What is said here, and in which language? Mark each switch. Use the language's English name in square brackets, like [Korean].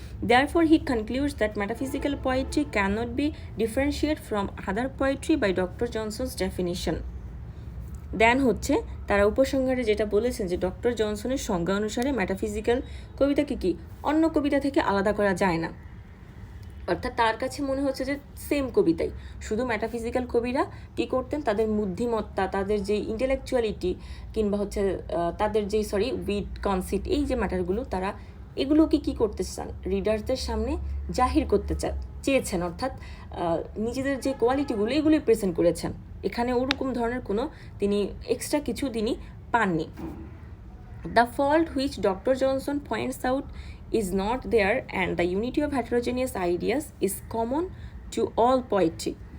[English] Therefore, he concludes that metaphysical poetry cannot be differentiated from other poetry by Dr. Johnson's definition. [Bangla] দেন হচ্ছে তারা উপসংহারে যেটা বলেছেন যে ডক্টর জনসনের সংজ্ঞা অনুসারে মেটাফিজিক্যাল কবিতাকে কি অন্য কবিতা থেকে আলাদা করা যায় না। অর্থাৎ তার কাছে মনে হচ্ছে যে সেম কবিতাই, শুধু মেটাফিজিক্যাল কবিরা কী করতেন, তাদের বুদ্ধিমত্তা, তাদের যে ইন্টেলেকচুয়ালিটি কিংবা হচ্ছে তাদের যেই উইট কনসিট, এই যে ম্যাটারগুলো তারা এগুলোকে কী করতে চান, রিডারদের সামনে জাহির করতে চেয়েছেন, অর্থাৎ নিজেদের যে কোয়ালিটিগুলো এগুলোই প্রেজেন্ট করেছেন। এখানে ওরকম ধরনের কোনো তিনি এক্সট্রা কিছু তিনি পাননি। [English] The fault which doctor Johnson points out is not there and the unity of heterogeneous ideas is common to all poetry.